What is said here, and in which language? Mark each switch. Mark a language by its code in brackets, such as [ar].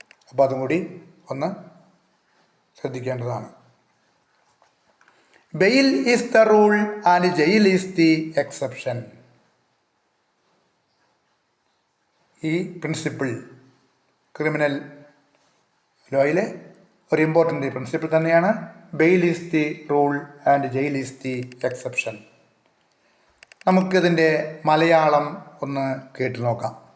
[ml] അപ്പോൾ അതും കൂടി ഒന്ന് ശ്രദ്ധിക്കേണ്ടതാണ്. [en] Bail is the rule and jail is the exception. [ml] ഈ പ്രിൻസിപ്പിൾ ക്രിമിനൽ ലോയിലെ ഒരു ഇമ്പോർട്ടൻ്റ് പ്രിൻസിപ്പിൾ തന്നെയാണ്. [en] Bail is the rule and jail is the exception. [ml] നമുക്കിതിൻ്റെ മലയാളം ഒന്ന് കേട്ടു നോക്കാം.